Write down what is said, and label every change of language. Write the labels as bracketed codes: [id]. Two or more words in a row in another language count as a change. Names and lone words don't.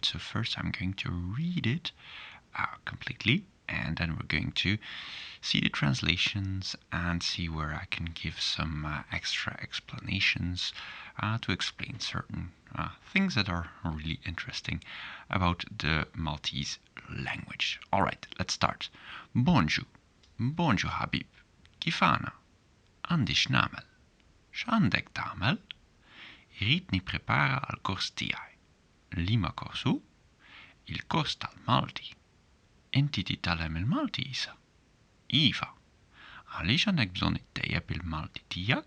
[en] So first I'm going to read it completely and then we're going to see the translations and see where I can give some extra explanations to explain certain things that are really interesting about the Maltese language. Alright, let's start. [mt] Bonjour. Bonjour [en] Habib. [mt] Kifana. Għandix namel. X'għandek tagħmel? Irrid nipprepara għal kors tiegħi. Liema korsu? Il-kors tal-Malti. Inti titgħallem il-Malti issa? Iva. Għaliex għandek bżonn ittejjeb il-Malti tiegħek?